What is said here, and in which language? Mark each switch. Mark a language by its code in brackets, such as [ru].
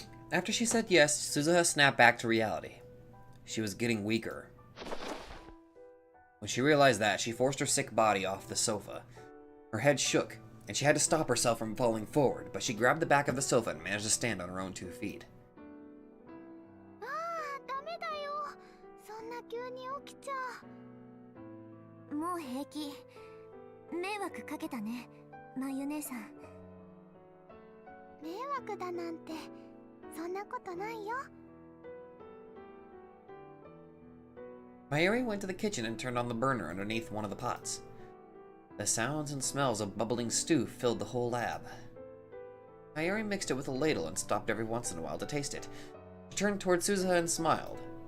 [en] After she said yes, Suzuha snapped back to reality. She was getting weaker. When she realized that, she forced her sick body off the sofa. Her head shook, and she had to stop herself from falling forward, but she grabbed the back of the sofa and managed to stand on her own 2 feet. [ja] ダメだよ。そんな急に起きちゃう。もう平気。迷惑かけたね、まゆ姉さん。迷惑だなんて、そんなことないよ。 [en] Mayuri went to the kitchen and turned on the burner underneath one of the pots. The sounds and smells of bubbling stew filled the whole lab. Mayuri mixed it with a ladle and stopped every once in a while to taste it. She turned toward Suzuha and smiled.